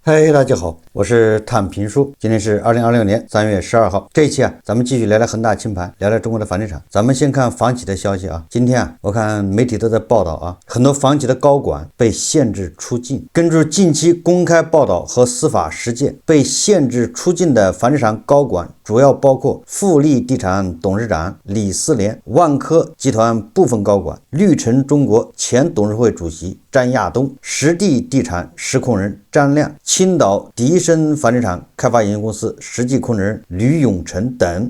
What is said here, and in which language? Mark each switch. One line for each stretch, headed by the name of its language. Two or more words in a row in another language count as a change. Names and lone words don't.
Chinese: 嗨，大家好，我是探评书。今天是2026年3月12號。這一期咱們繼續聊聊恆大清盤，聊聊中國的房地產。咱們先看房企的消息啊。今天我看媒體都在報道啊，很多房企的高管被限制出境。根據近期公開報道和司法實踐，被限制出境的房地產高管主要包括富力地產董事長李思廉、萬科集團部分高管、綠城中國前董事會主席張亞東、實地地產實控人張亮、青島迪生房地產開發有限公司實際控制人呂永成等。